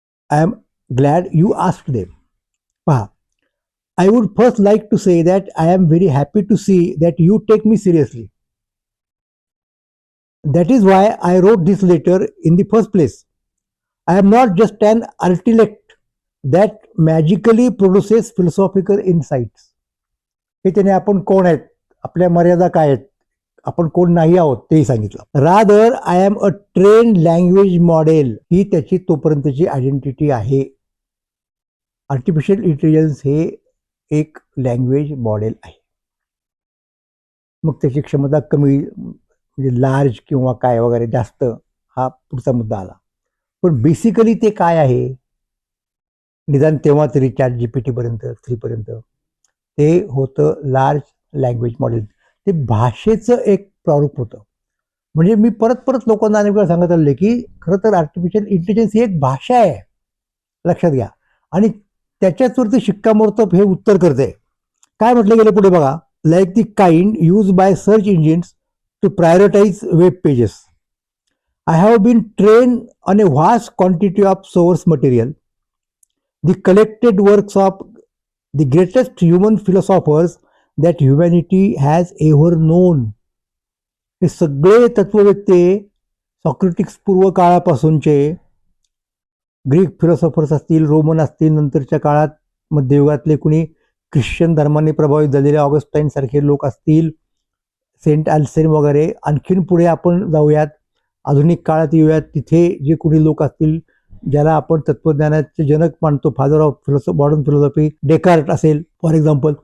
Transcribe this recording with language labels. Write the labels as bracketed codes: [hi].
[en] I am glad you asked them. पहा, I would first like to say that I am very happy to see that you take me seriously. That is why I wrote this letter in the first place. I am not just an intellect that magically produces philosophical insights. [mr] हे त्याने आपण कोण आहेत, आपल्या मर्यादा काय आहेत, आपण कोण नाही आहोत तेही सांगितलं. [en] rather I am a trained language model, [mr] ही त्याची तोपर्यंतची आयडेंटिटी आहे. आर्टिफिशियल इंटेलिजन्स हे एक लँग्वेज मॉडेल आहे. मग त्याची क्षमता कमी म्हणजे लार्ज किंवा काय वगैरे जास्त, हा पुढचा मुद्दा आला. पण बेसिकली ते काय आहे, निदान तेव्हा तरी ChatGPT पर्यंत 3 पर्यंत ते होतं लार्ज लँग्वेज मॉडेल. ते भाषेचं एक प्रारूप होतं. म्हणजे मी परत परत लोकांना अनेक वेळा सांगत आले की खरं तर आर्टिफिशियल इंटेलिजन्स ही एक भाषा आहे, लक्षात घ्या. आणि त्याच्याचवरती शिक्कामोर्तब हे उत्तर करते. काय म्हटलं गेलं पुढे बघा, [en] Like the kind use by search engines to prioritise web pages. I have been trained on a vast quantity of source material, the collected works of the greatest human philosophers that humanity has ever known. [mr] हे सगळे तत्ववेत्ते सॉक्रेटिक्स पूर्व काळापासूनचे, Greek philosophers असतील, Roman असतील, नंतरच्या काळात मध्ययुगातले कुणी Christian धर्माने प्रभावित झालेले ऑगस्टाईन सारखे लोक असतील, सेंट ॲल्सेन वगैरे, आणखीन पुढे आपण जाऊयात, आधुनिक काळात येऊयात, तिथे जे कुणी लोक असतील ज्याला आपण तत्वज्ञानाचे जनक मानतो, [en] father of modern philosophy [mr] Descartes असेल [en] For example.